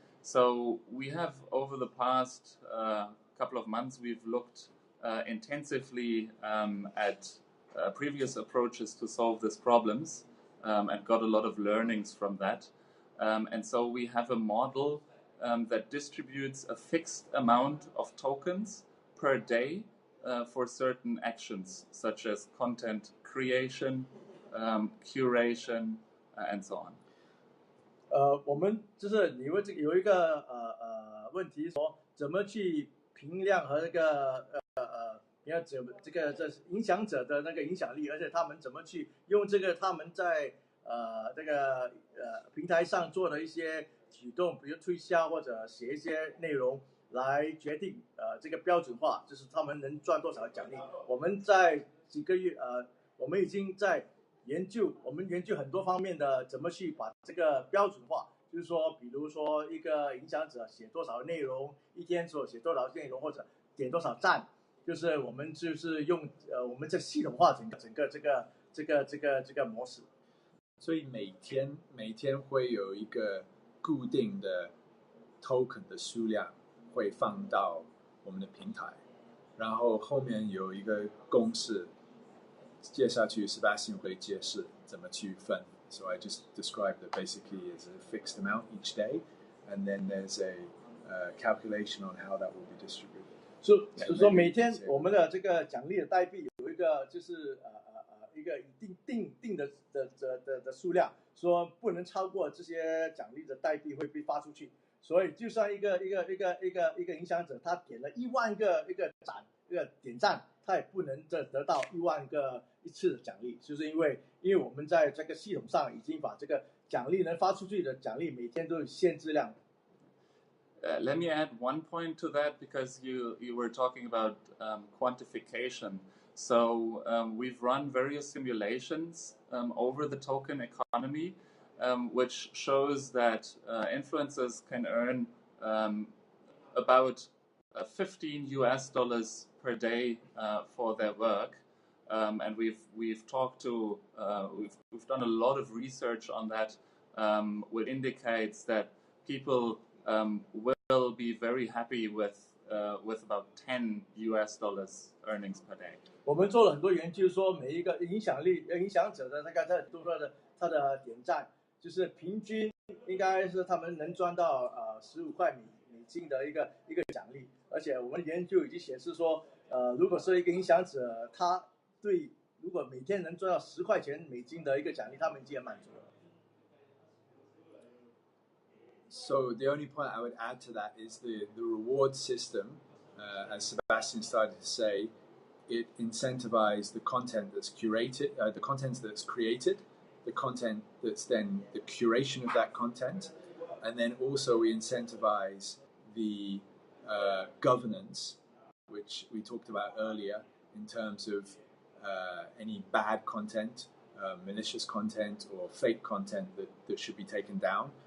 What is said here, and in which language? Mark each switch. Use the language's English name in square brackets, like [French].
[English] So we have, over the past couple of months, we've looked intensively at previous approaches to solve these problems and got a lot of learnings from that. And so we have a model that distributes a fixed amount of tokens per day for certain actions, such as content creation, curation, and so on. [Chinese] 我们就是你问这个有一个问题说，怎么去评量和这个这影响者的那个影响力，而且他们怎么去用这个他们在这个平台上做的一些举动，比如推销或者写一些内容来决定这个标准化，就是他们能赚多少奖励。我们在几个月我们已经在研究很多方面的怎么去把这个标准化，就是说比如说一个影响者写多少内容，一天所写多少内容，或者点多少赞，就是我们就是用我们这系统化整个这个模式。所以每天会有一个固定的 token 的数量会放到我们的平台，然后后面有一个公式，接下去 Sebastian 会解释怎么去分。 [English] So I just described that basically as a fixed amount each day, and then there's a calculation on how that will be distributed. [Chinese] 所以说每天我们的这个奖励的代币有一个就是一个定的数量，说不能超过这些奖励的代币会被发出去。所以就算一个影响者，他点了1万个点赞，他也不能得到1万个一次的奖励，就是因为我们在这个系统上已经把这个奖励能发出去的奖励每天都有限制量。 [English] Let me add one point to that, because you were talking about quantification. So we've run various simulations over the token economy, which shows that influencers can earn about $15 per day for their work, and we've talked to we've done a lot of research on that, which indicates that people will be very happy with about $10 earnings per day. [Chinese] 我们做了很多研究，说每一个影响者的那个他的点赞，就是平均应该是他们能赚到15块美金的一个奖励，而且我们研究已经显示说，如果是一个影响者，他对如果每天能赚到10块钱美金的一个奖励，他们已经很满足了。 [English] So the only point I would add to that is the reward system, as Sebastian started to say, it incentivizes the content that's curated, the content that's created, the content that's then the curation of that content, and then also we incentivize the governance, which we talked about earlier, in terms of any bad content, malicious content, or fake content that should be taken down.